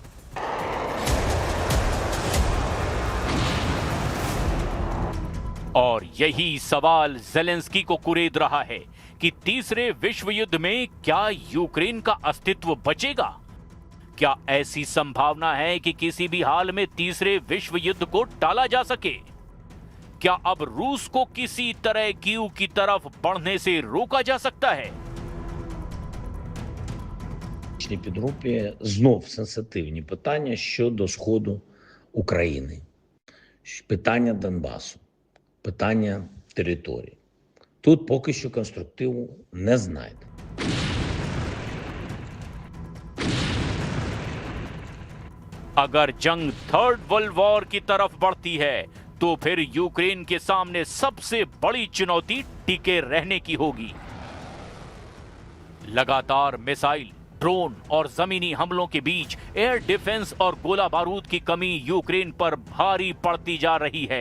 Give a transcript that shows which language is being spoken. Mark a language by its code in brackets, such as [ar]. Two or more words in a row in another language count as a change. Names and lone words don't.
[hi] और यही सवाल ज़ेलेंस्की को कुरेद रहा है कि तीसरे विश्व युद्ध में क्या यूक्रेन का अस्तित्व बचेगा? क्या ऐसी संभावना है कि किसी भी हाल में तीसरे विश्व युद्ध को टाला जा सके? क्या अब रूस को किसी तरह कीव की तरफ बढ़ने से रोका जा सकता है? [uk] Під групі знов сенситивні питання щодо Сходу України, питання Донбасу, питання території. Тут поки що конструктиву не знайдено. [hi] अगर जंग [en] third world war [hi] की तरफ बढ़ती है तो फिर यूक्रेन के सामने सबसे बड़ी चुनौती टिके रहने की होगी। लगातार मिसाइल, ड्रोन और जमीनी हमलों के बीच [en] air defense [hi] और गोला बारूद की कमी यूक्रेन पर भारी पड़ती जा रही है।